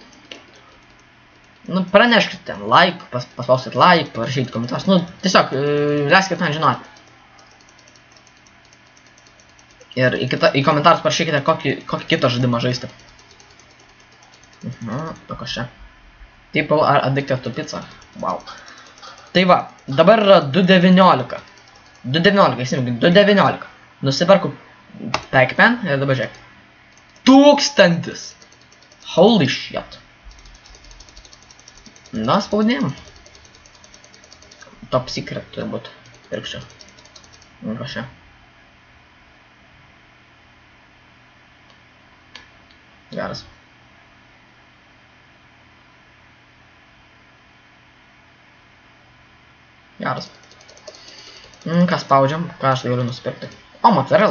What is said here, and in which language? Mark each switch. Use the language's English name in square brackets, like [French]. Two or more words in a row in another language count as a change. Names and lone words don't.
[Lithuanian] Praneškite ten, like, paspauskite like, parašykite komentarus, tiesiog leiskite man žinoti. Ir į komentarus parašykite, kokį kitą žaidimą žaisti. Kas čia? [English] People are addicted to pizza. [Lithuanian] Wow. Tai va, dabar yra 2.19. 2.19. Nusipirku Pac-Man ir dabar žiūrėk. 1000. [English] Holy shit. [Lithuanian] Na, spaudėjom. [English] Top secret [Lithuanian] turbūt. Pirksiu. Prašau. Geras. Geras. Ką spaudžiam? Ką aš galiu nusipirkti? O, mozzarella.